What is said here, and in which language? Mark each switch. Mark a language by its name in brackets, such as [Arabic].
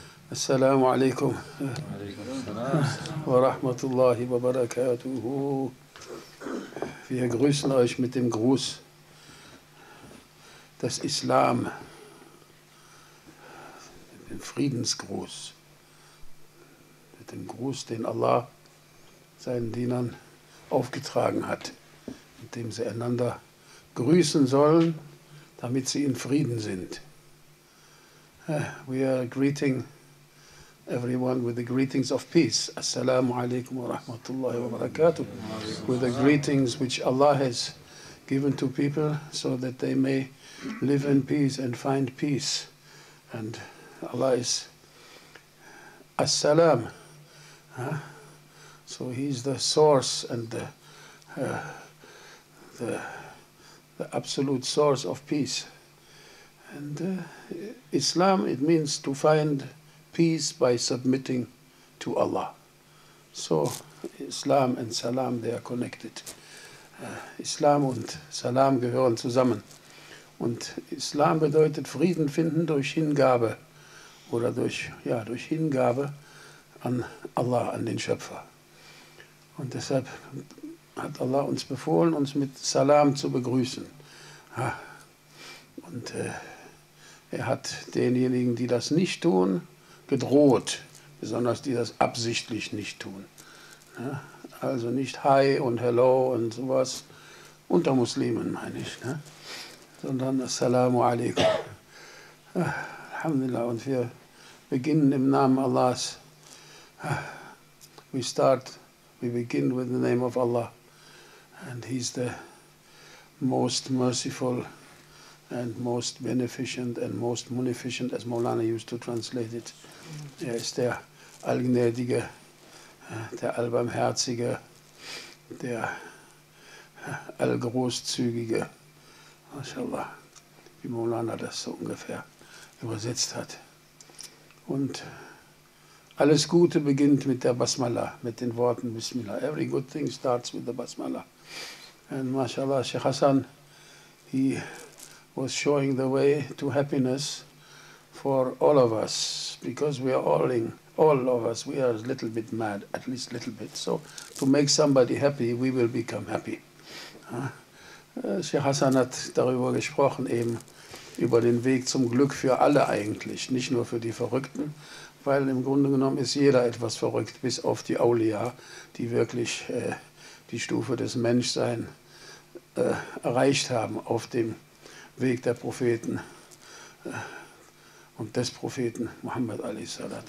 [Arabic] Assalamu alaikum wa rahmatullahi wa barakatuhu. [German] Wir grüßen euch mit dem Gruß des Islam, dem Friedensgruß, mit dem Gruß, den Allah seinen Dienern aufgetragen hat, mit dem sie einander grüßen sollen, damit sie in Frieden sind. [English] We are greeting everyone with the greetings of peace. [Arabic] Assalamu alaikum wa rahmatullahi wa barakatuh. [English] With the greetings which Allah has given to people so that they may live in peace and find peace. And Allah is As-Salam. So He's the source and the absolute source of peace. And Islam, it means to find peace by submitting to Allah. So Islam and Salam, they are connected. [German] Islam und Salam gehören zusammen. Und Islam bedeutet Frieden finden durch Hingabe oder durch Hingabe an Allah, an den Schöpfer. Und deshalb hat Allah uns befohlen, uns mit Salam zu begrüßen. Und er hat denjenigen, die das nicht tun, gedroht, besonders die das absichtlich nicht tun. Also nicht Hi und Hello und sowas, unter Muslimen meine ich, sondern Assalamu alaikum. Alhamdulillah, und wir beginnen im Namen Allahs. [English] We begin with the name of Allah, and He's the most merciful and most beneficent and most munificent, as Maulana used to translate it. [German] Er ist der Allgnädige, der Allbarmherzige, der Allgroßzügige. MashaAllah, wie Maulana das so ungefähr übersetzt hat. Und alles Gute beginnt mit der Basmala, mit den Worten Bismillah. [English] Every good thing starts with the Basmala. And MashaAllah, Sheikh Hassan, he was showing the way to happiness for all of us, because we are all of us, we are a little bit mad, at least a little bit. So to make somebody happy, we will become happy. [German] Sheikh Hassan hat darüber gesprochen, eben über den Weg zum Glück für alle eigentlich, nicht nur für die Verrückten, weil im Grunde genommen ist jeder etwas verrückt, bis auf die Awliya, die wirklich die Stufe des Menschseins erreicht haben auf dem Weg der Propheten und des Propheten Muhammad a.s.